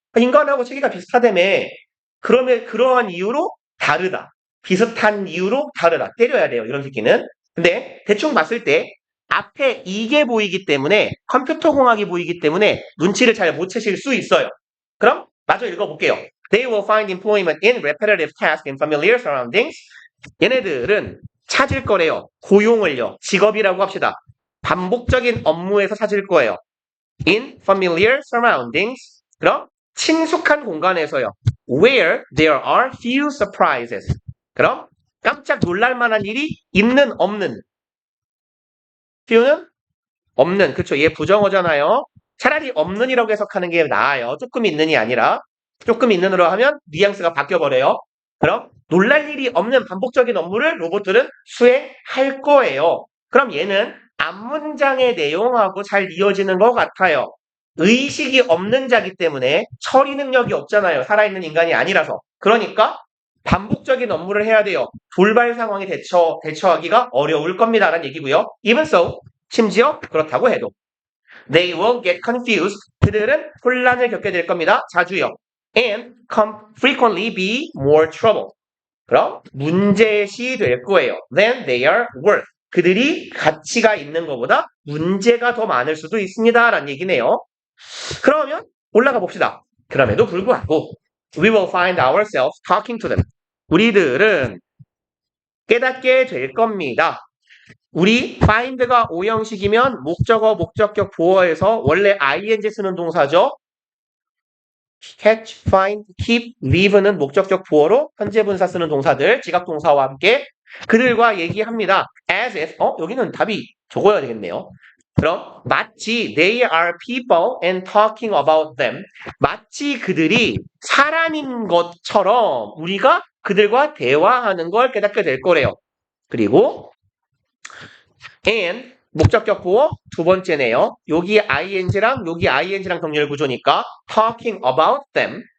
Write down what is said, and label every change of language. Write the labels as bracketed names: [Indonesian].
[Korean] 인간하고 체계가 비슷하다며. 그러면 그러한 이유로 다르다. 비슷한 이유로 다르다. 때려야 돼요. 이런 새끼는. 근데 대충 봤을 때 앞에 이게 보이기 때문에 컴퓨터 공학이 보이기 때문에 눈치를 잘 못 채실 수 있어요. 그럼 마저 읽어볼게요. [English] They will find employment in repetitive tasks in familiar surroundings. [Korean] 얘네들은 찾을 거래요. 고용을요. 직업이라고 합시다. 반복적인 업무에서 찾을 거예요. [English] In familiar surroundings. [Korean] 그럼 친숙한 공간에서요. [English] Where there are few surprises. [Korean] 그럼 깜짝 놀랄 만한 일이 있는 없는. few는 없는. 그쵸. 얘 부정어잖아요. 차라리 없는이라고 해석하는 게 나아요. 조금 있는이 아니라. 조금 있는으로 하면 뉘앙스가 바뀌어버려요. 그럼 놀랄 일이 없는 반복적인 업무를 로봇들은 수행할 거예요. 그럼 얘는 앞문장의 내용하고 잘 이어지는 것 같아요. 의식이 없는 자기 때문에 처리 능력이 없잖아요. 살아있는 인간이 아니라서. 그러니까 반복적인 업무를 해야 돼요. 돌발 상황에 대처하기가 어려울 겁니다. 라는 얘기고요. [English] Even so, [Korean] 심지어 그렇다고 해도 [English] They will get confused. [Korean] 그들은 혼란을 겪게 될 겁니다. 자주요. [English] And frequently be more trouble. [Korean] 그럼 문제시 될 거예요. [English] Than they are worth. [Korean] 그들이 가치가 있는 것보다 문제가 더 많을 수도 있습니다. 라는 얘기네요. 그러면 올라가 봅시다. 그럼에도 불구하고 [English] We will find ourselves talking to them. [Korean] 우리들은 깨닫게 될 겁니다. 우리 find가 오형식이면 목적어, 목적격, 보어에서 원래 ing 쓰는 동사죠. catch, find, keep, leave는 목적격 보어로 현재 분사 쓰는 동사들, 지각동사와 함께 그들과 얘기합니다. as if, 여기는 답이 적어야 되겠네요. 그럼 마치 [English] they are people and talking about them. [Korean] 마치 그들이 사람인 것처럼 우리가 그들과 대화하는 걸 깨닫게 될 거래요. 그리고 and 목적격 보어 두 번째네요. 여기 ing랑 여기 ing랑 병렬 구조니까 [English] talking about them.